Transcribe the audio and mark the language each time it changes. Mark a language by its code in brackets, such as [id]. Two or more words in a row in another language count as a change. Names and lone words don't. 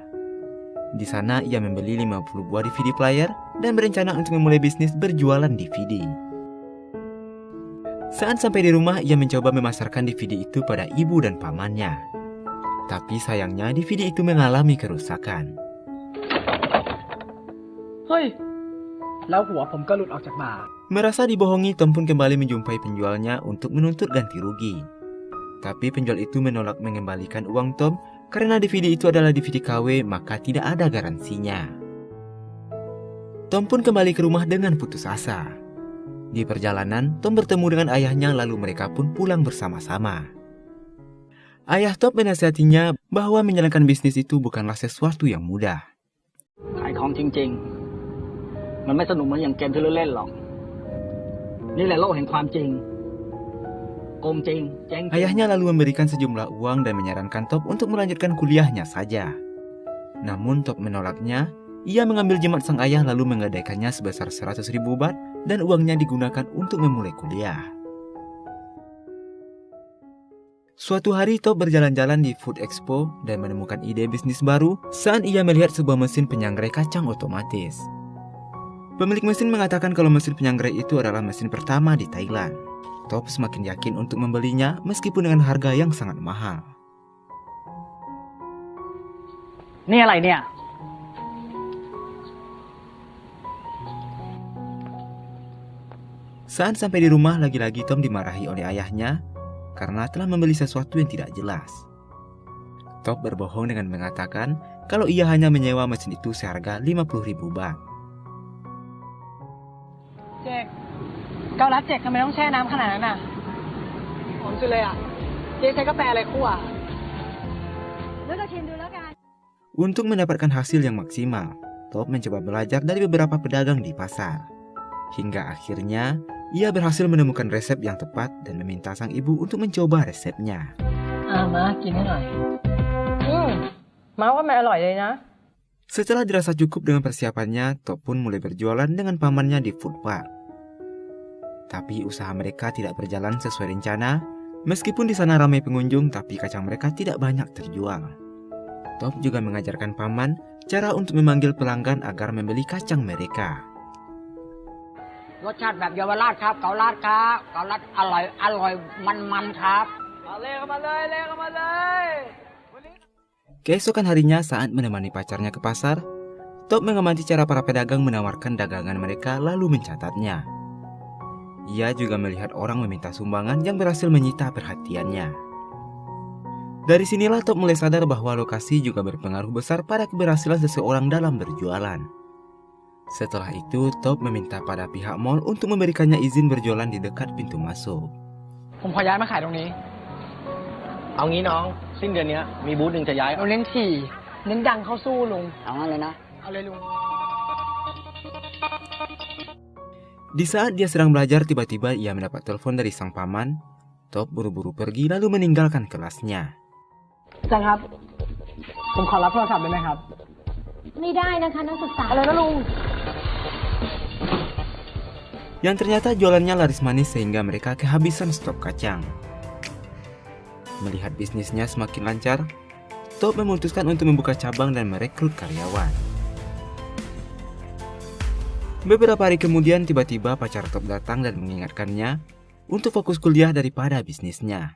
[id] Di sana ia membeli 50 buah [en] DVD player [id] dan berencana untuk memulai bisnis berjualan DVD. Saat sampai di rumah, ia mencoba memasarkan DVD itu pada ibu dan pamannya. Tapi sayangnya DVD itu mengalami kerusakan. Hei! [th] แล้วหัวผมก็หลุดออกจากบ่า [id] Merasa dibohongi, Tom pun kembali menjumpai penjualnya untuk menuntut ganti rugi. Tapi penjual itu menolak mengembalikan uang Tom karena DVD itu adalah DVD KW, maka tidak ada garansinya. Tom pun kembali ke rumah dengan putus asa. Di perjalanan, Tom bertemu dengan ayahnya lalu mereka pun pulang bersama-sama. Ayah Top menasihatinya bahwa menjalankan bisnis itu bukanlah sesuatu yang mudah. [th] ขายของจริงๆมันไม่สนุกเหมือนอย่างเกมที่เราเล่นหรอกนี่แหละโลกแห่งความจริงโกงจริงเจ๊งจริง [id] Ayahnya lalu memberikan sejumlah uang dan menyarankan Top untuk melanjutkan kuliahnya saja. Namun Top menolaknya. Ia mengambil jimat sang ayah lalu menggadaikannya sebesar 100.000 baht dan uangnya digunakan untuk memulai kuliah. Suatu hari Top berjalan-jalan di Food Expo dan menemukan ide bisnis baru saat ia melihat sebuah mesin penyangrai kacang otomatis. Pemilik mesin mengatakan kalau mesin penyangrai itu adalah mesin pertama di Thailand. Top semakin yakin untuk membelinya meskipun dengan harga yang sangat mahal. [th] นี่อะไรเนี่ย [id] Saat sampai di rumah, lagi-lagi Tom dimarahi oleh ayahnya karena telah membeli sesuatu yang tidak jelas. Top berbohong dengan mengatakan kalau ia hanya menyewa mesin itu seharga 50.000 baht. [th] เจ๊กเกาลัดเจ๊กทำไมต้องแช่น้ำขนาดนั้นน่ะหอมสุดเลยอ่ะเจ๊ใช้กาแฟอะไรคั่วแล้วก็ชิมดูแล้วกัน [id] Untuk mendapatkan hasil yang maksimal, Top mencoba belajar dari beberapa pedagang di pasar. Hingga akhirnya, ia berhasil menemukan resep yang tepat dan meminta sang ibu untuk mencoba resepnya. [th] มากินให้หน่อยมาว่ามันอร่อยเลยนะ [id] Setelah dirasa cukup dengan persiapannya, Top pun mulai berjualan dengan pamannya di [en] food park. [id] Tapi usaha mereka tidak berjalan sesuai rencana. Meskipun di sana ramai pengunjung, tapi kacang mereka tidak banyak terjual. Top juga mengajarkan paman cara untuk memanggil pelanggan agar membeli kacang mereka. [th] รสชาติแบบเยาวราชครับเกาลัดครับเกาลัดอร่อยมันครับ [id] Keesokan harinya saat menemani pacarnya ke pasar, Top mengamati cara para pedagang menawarkan dagangan mereka lalu mencatatnya. Ia juga melihat orang meminta sumbangan yang berhasil menyita perhatiannya. Dari sinilah Top mulai sadar bahwa lokasi juga berpengaruh besar pada keberhasilan seseorang dalam berjualan. Setelah itu, Top meminta pada pihak mall untuk memberikannya izin berjualan di dekat pintu masuk. [th] ผมขอย้ายมาขายตรงนี้ เอางี้น้องสิ้นเดือนนี้มีบูธหนึ่งจะย้าย เราเน้นถี่เน้นดังเข้าสู้ลุง เอางั้นเลยนะ เอาเลยลุง [id] Di saat dia sedang belajar, tiba-tiba ia mendapat telepon dari sang paman. Top buru-buru pergi lalu meninggalkan kelasnya. [th] อาจารย์ครับ ผมขอรับโทรศัพท์ได้ไหมครับ ไม่ได้นะคะนักศึกษา อะไรนะลุง [id] Yang ternyata jualannya laris manis sehingga mereka kehabisan stok kacang. Melihat bisnisnya semakin lancar, Top memutuskan untuk membuka cabang dan merekrut karyawan. Beberapa hari kemudian tiba-tiba pacar Top datang dan mengingatkannya untuk fokus kuliah daripada bisnisnya.